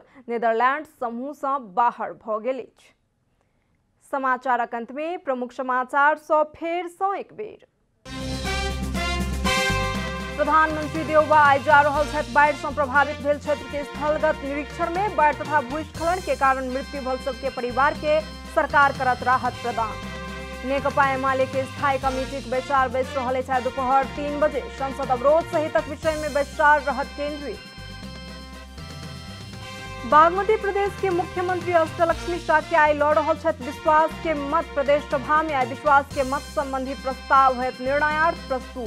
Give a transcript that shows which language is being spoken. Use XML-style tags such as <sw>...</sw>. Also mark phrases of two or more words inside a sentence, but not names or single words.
<mai>नीदरलैंड समूह से बाहर भ गेल अछि। समाचारक अंत में प्रमुख समाचार सँ फेर सँ एक बेर। प्रधानमंत्री देउबा आइ जा रहल छथि बाढ़ि सँ प्रभावित भेल क्षेत्र के स्थलगत निरीक्षण में। बाढ़ि तथा भूस्खलन के कारण मृत्यु भेल सबके परिवार के सरकार करत राहत प्रदान। नेकपा एमाले के स्थायी कमेटी के बैसार बैस रहल अछि। दोपहर 3 बजे संसद अवरोध सहितक विषय में बैसार रहत केंद्रित। बागमती प्रदेश के मुख्यमंत्री अष्टलक्ष्मी साक्य आइ लड़ रहल छथि विश्वास के मत। प्रदेश सभा में आइ विश्वास के मत संबंधी प्रस्ताव होयत निर्णयार्थ प्रस्तुत।</mai>